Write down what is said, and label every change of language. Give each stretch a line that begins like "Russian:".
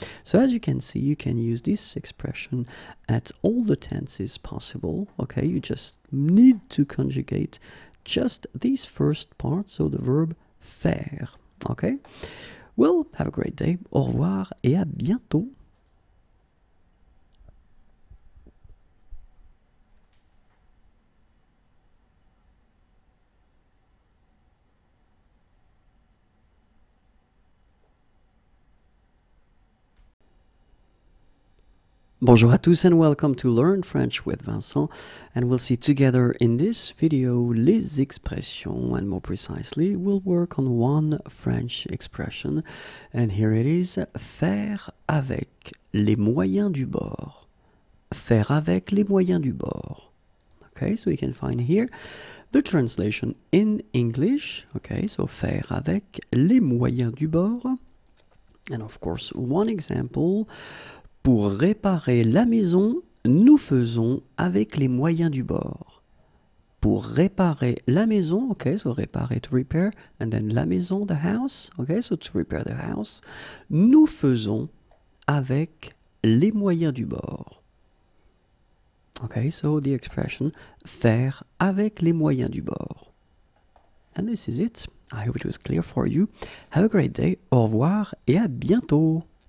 English: So as you can see, you can use this expression at all the tenses possible. Okay, you just need to conjugate just this first part, so the verb faire. Okay, well, have a great day.
French: Au revoir et à bientôt. Bonjour à tous
English: and welcome to Learn French with Vincent, and we'll see together in this video
French: les expressions,
English: and more precisely we'll work on one French expression, and here it is,
French: faire avec les moyens du bord. Faire avec les moyens du bord.
English: Okay, so you can find here the translation in English. Okay, so
French: faire avec les moyens du bord,
English: and of course one example.
French: Pour réparer la maison, nous faisons avec les moyens du bord. Pour réparer la maison,
English: okay, so
French: réparer,
English: to repair, and then
French: la maison,
English: the house, okay, so to repair the house,
French: nous faisons avec les moyens du bord.
English: Okay, so the expression
French: faire avec les moyens du bord.
English: And this is it. I hope it was clear for you. Have a great day.
French: Au revoir et à bientôt.